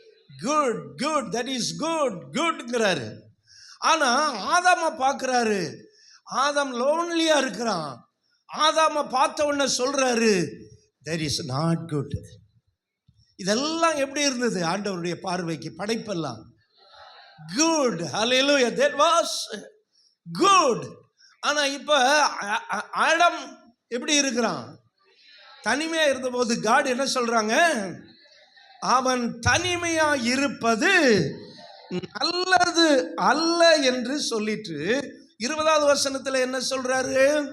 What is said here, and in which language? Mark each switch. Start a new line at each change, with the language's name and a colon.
Tamil: Good good, that is good குட்ங்கிறாரு. ஆனா ஆதாம பார்க்கிறாரு, ஆதாம் லோன்லியா இருக்கிறான். ஆதாம பார்த்த உடனே சொல்றாரு,
English: that is not good.
Tamil: இதெல்லாம் எப்படி இருந்தது ஆண்டவருடைய பார்வைக்கு? படைப்பெல்லாம் good.
English: Hallelujah, that was good.
Tamil: ஆனா இப்ப ஆடம் எப்படி இருக்கிறான்? தனிமையா இருந்தபோது காட் என்ன சொல்றாங்க? அவன் தனிமையா இருப்பது நல்லது அல்ல என்று சொல்லிட்டு 20வது வசனத்துல என்ன சொல்றாரு?